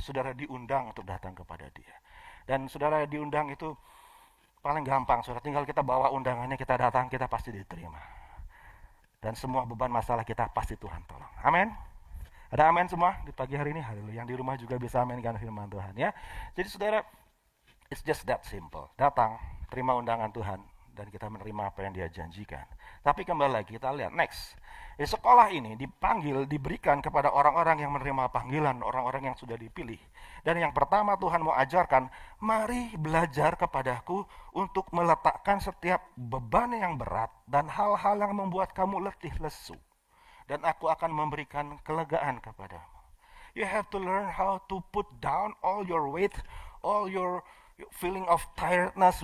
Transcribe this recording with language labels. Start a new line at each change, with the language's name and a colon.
Indonesian: Saudara diundang untuk datang kepada Dia. Dan saudara diundang itu paling gampang, saudara tinggal kita bawa undangannya, kita datang, kita pasti diterima. Dan semua beban masalah kita pasti Tuhan tolong. Amin. Ada amin semua di pagi hari ini? Haleluya. Yang di rumah juga bisa amin karena firman Tuhan ya. Jadi saudara,
English: it's just that simple.
Indonesian: Datang, terima undangan Tuhan dan kita menerima apa yang Dia janjikan. Tapi kembali lagi kita lihat next. Di sekolah ini dipanggil, diberikan kepada orang-orang yang menerima panggilan, orang-orang yang sudah dipilih. Dan yang pertama Tuhan mau ajarkan, mari belajar kepadaku untuk meletakkan setiap beban yang berat dan hal-hal yang membuat kamu letih lesu. Dan aku akan memberikan kelegaan kepadamu.
English: You have to learn how to put down all your weight, all your feeling of tiredness.